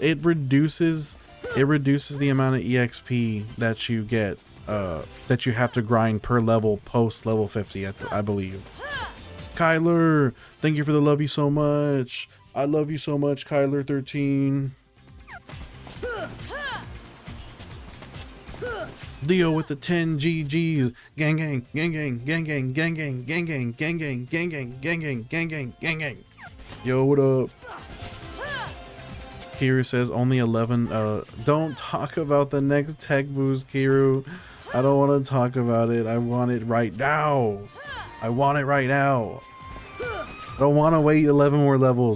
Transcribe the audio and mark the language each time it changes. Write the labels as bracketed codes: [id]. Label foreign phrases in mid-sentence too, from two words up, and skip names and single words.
[en] It reduces the amount of EXP that you get, that you have to grind per level post level 50, I believe. Kyler, thank you for the love you so much. I love you so much, Kyler 13. Leo with the 10 GGs. Gang gang, gang gang, gang gang, gang gang, gang gang, gang gang, gang gang, gang gang, gang gang, gang gang. Yo, what up? Kiru says only 11. Don't talk about the next tech boost, Kiru. I don't want to talk about it. I want it right now. I want it right now. I don't want to wait 11 more levels.